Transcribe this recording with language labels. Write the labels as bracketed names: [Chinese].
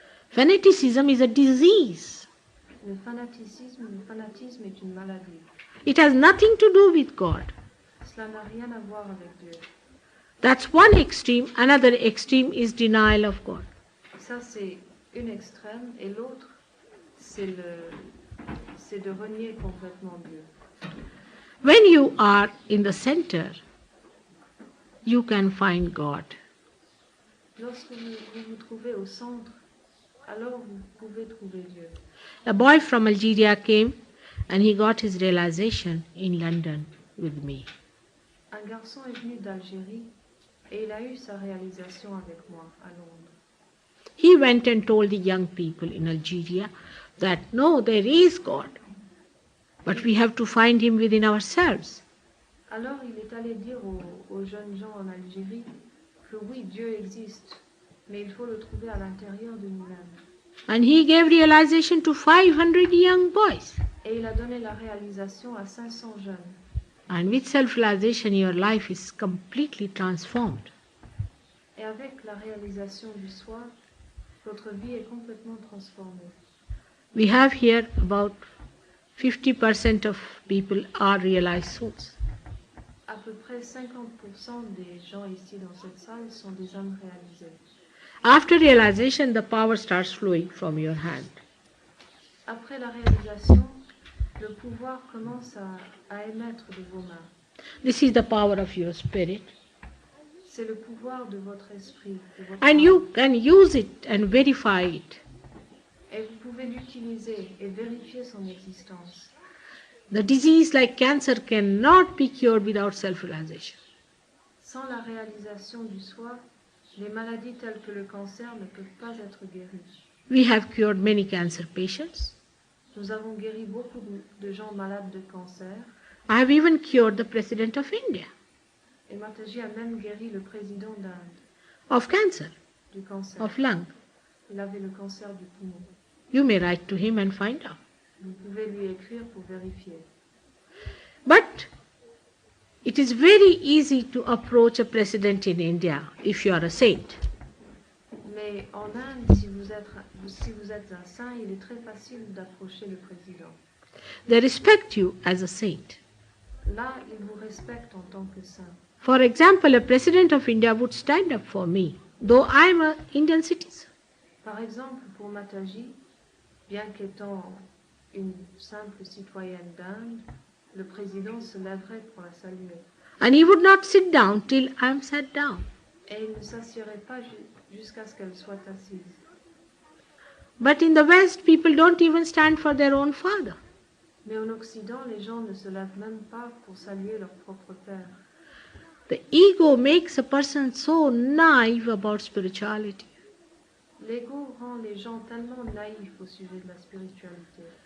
[English] Fanaticism is a disease. [French] Le fanatisme est une maladie. [English] It has nothing to do with God. [French] Cela n'a rien à voir avec Dieu. [English] That's one extreme. Another extreme is denial of God. [French] Ça, c'est une extrême. Et l'autre, c'est de renier complètement Dieu. [English] When you are in the center, you can find God. [French] Lorsque vous vous trouvez au centre, alors vous pouvez trouver Dieu. [English] A boy from Algeria came and he got his realization in London with me. [French] Un garçon est venu d'Algérie et il a eu sa réalisation avec moi à Londres. [English] He went and told the young people in Algeria that no, there is God, but we have to find Him within ourselves. [French] Alors il est allé dire aux jeunes gens en Algérie que oui, Dieu existe, mais il faut le trouver à l'intérieur de nous-mêmes. [English] And he gave realization to 500 young boys. [French] Et il a donné la réalisation à 500 jeunes. [English] And with self-realization, your life is completely transformed. [French] Et avec la réalisation du soi, votre vie est complètement transformée. [English] We have here about 50% of people are realized souls. [French] À peu près 50% des gens ici dans cette salle sont des âmes réalisées. [English] After realization, the power starts flowing from your hand. [French] Après la réalisation, le pouvoir commence à émettre de vos mains. [English] This is the power of your spirit. [French] C'est le pouvoir de votre esprit. De votre [English] And [French] âme. [English] you can use it and verify it. [French] Et vous pouvez l'utiliser et vérifier son existence. [English] The disease like cancer cannot be cured without self-realization. [French] Sans la réalisation du soi, les maladies telles que le cancer ne peuvent pas être guéries. [English] We have cured many cancer patients. [French] Nous avons guéri beaucoup de gens malades de cancer. [English] I have even cured the President of India [French] Et Mataji a même guéri le président d'Inde [English] of cancer, [French] du cancer. [English] of lung. [French] Il avait le cancer du poumon. [English] You may write to him and find out. [French] Vous pouvez lui écrire pour vérifier. [English] But it is very easy to approach a president in India if you are a saint. [French] Mais en Inde, si vous êtes un saint, il est très facile d'approcher le président. [English] They respect you as a saint. [French] Là, ils vous respectent en tant que saint. [English] For example, a president of India would stand up for me, though I am an Indian citizen. [French] Par exemple, pour Mataji, bien qu'étant une simple citoyenne d'Inde, le président se lèverait pour la saluer. [English] And he would not sit down till I am sat down. [French] Et il ne s'assierait pas jusqu'à ce qu'elle soit assise. [English] But in the West, people don't even stand for their own father. [French] Mais en Occident, les gens ne se lèvent même pas pour saluer leur propre père. [English] The ego makes a person so naive about spirituality. [French] L'ego rend les gens tellement naïfs au sujet de la spiritualité.